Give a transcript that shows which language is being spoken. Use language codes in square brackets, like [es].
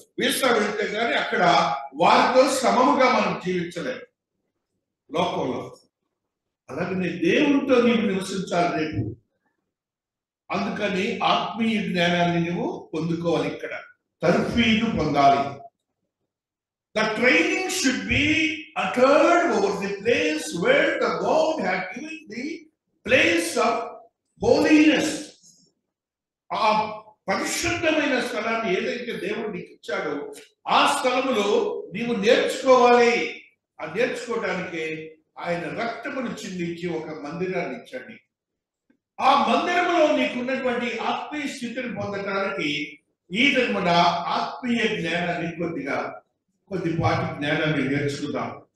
[te] Visa వెళ్తే గానీ అక్కడ వారితో సమముగా మనం జీవించలేము లోకంలో. అలాగనే దేవునితో నీవు నివసించాలి రేపు. అందుకని ఆత్మీయ జ్ఞానాన్ని నువ్వు పొందుకోవాలి. ఇక్కడ తర్ఫీదు పొందాలి. [en] The training should be uttered over the place where the God had given the place of holiness. [te] ఆ పరిశుద్ధమైన స్థలాన్ని ఏదైతే దేవుడు నీకు ఇచ్చాడో ఆ స్థలములో నీవు నేర్చుకోవాలి. ఆ నేర్చుకోవడానికే ఆయన రక్తమును చిందించి ఒక మందిరాన్ని ఇచ్చాడు. ఆ మందిరంలో నీకున్నటువంటి ఆత్మీయ స్థితిని పొందటానికి ఈ మన ఆత్మీయ జ్ఞానాన్ని కొద్దిపాటి జ్ఞానాన్ని నేర్చుకుందాం.